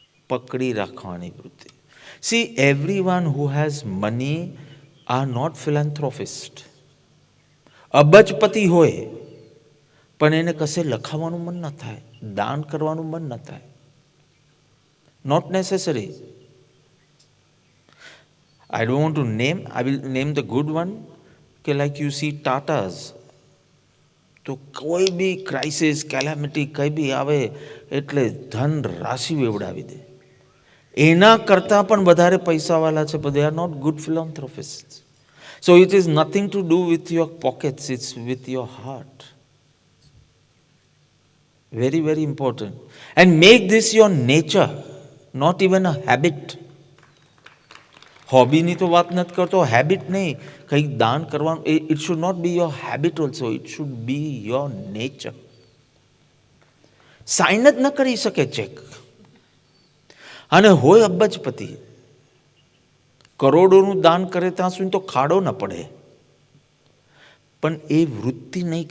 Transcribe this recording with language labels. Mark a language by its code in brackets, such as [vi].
[gu] પકડી રાખવાની વૃત્તિ. [en] See, everyone who has money are not philanthropist. [gu] અબજપતિ હોય પણ એને કશે લખાવવાનું મન ન થાય, દાન કરવાનું મન ન થાય. [en] Not necessary. I don't want to name, I will name the good one. [gu] કે [en] like you see [gu] ટાટાસ, તો કોઈ બી ક્રાઇસિસ, કેલેમિટી કંઈ બી આવે એટલે ધન રાશિ વેવડાવી દે. એના કરતાં પણ વધારે પૈસાવાળા છે, પણ [en] They are not good philanthropist. So it is nothing to do with your pockets, it's with your heart. Very, very important. And make this your nature, not even a habit. [gu] હોબીની તો વાત નથી કરતો, હેબિટ નહીં. કંઈક દાન કરવાનું, [en] It should not be your habit also, it should be your nature. [gu] Sign જ ન કરી શકે ચેક, અને હોય અબજપતિ, કરોડોનું દાન કરે ત્યાં સુધી તો ખાડો ન પડે, પણ એ વૃત્તિ નહીં.